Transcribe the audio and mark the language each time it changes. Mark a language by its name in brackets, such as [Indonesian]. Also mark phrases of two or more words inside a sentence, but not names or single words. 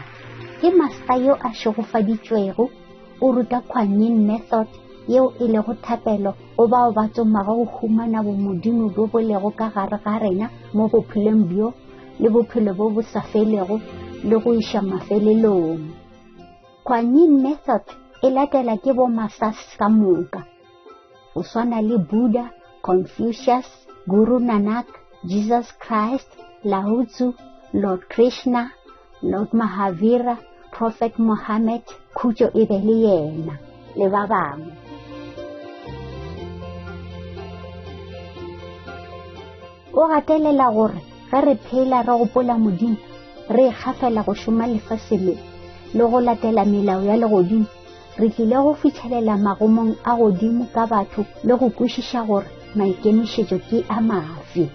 [Northern Sotho] Ke master yo a šogofaditšwego o ruta Kuan-Yin method yeo e lego thapelo go bao ba tsomago go humana bomodimo bo bo lego ka gare ga rena mo bophelong bjo le bophelo bo bo sa felego le go iša mafelelong. Kuan-Yin method e latela ke bo masters ka moka go swana le Buddha, Confucius, Guru Nanak, Jesus Christ, Lao Tzu, Lord Krishna, Lord Mahavira, Prophet Muhammad, khutšo e be le yena le ba bangwe. O gatelela gore ge re phela re gopola Modimo re ikgafela go šoma lefase le go latela melao ya legodimo, re tlile go fitlhelela magomong a godimo ka batho le go kwešiša gore maikemišetšo ke a mafe.